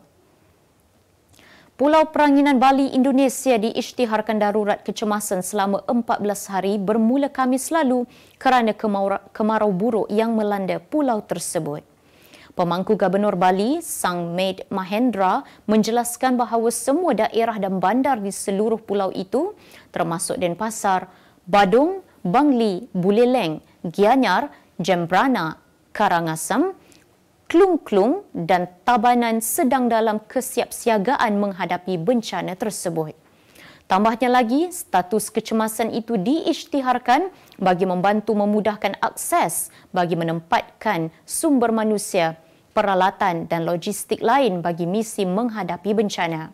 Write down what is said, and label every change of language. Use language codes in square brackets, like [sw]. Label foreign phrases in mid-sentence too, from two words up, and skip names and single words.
[ms] Pulau Peranginan Bali, Indonesia diisytiharkan darurat kecemasan selama 14 hari bermula Khamis lalu kerana kemarau buruk yang melanda pulau tersebut. Pemangku Gubernur Bali, Sang Med Mahendra, menjelaskan bahawa semua daerah dan bandar di seluruh pulau itu, termasuk Denpasar, Badung, Bangli, Buleleng, Gianyar, Jembrana, Karangasem, Klung-Klung dan Tabanan sedang dalam kesiapsiagaan menghadapi bencana tersebut. Tambahnya lagi, status kecemasan itu diisytiharkan bagi membantu memudahkan akses bagi menempatkan sumber manusia, peralatan dan logistik lain bagi misi menghadapi bencana.